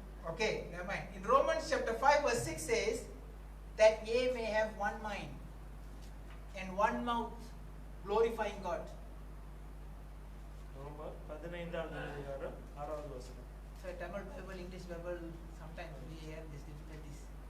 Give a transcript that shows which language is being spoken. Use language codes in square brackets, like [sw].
[en] Okay, never mind. In Romans chapter 5 verse 6 says that ye may have one mind and one mouth glorifying God. [ta] Romans 15வது அதிகாரம் 6வது வசனம். [en] So Tamil Bible, English Bible, sometimes we have these difficulties.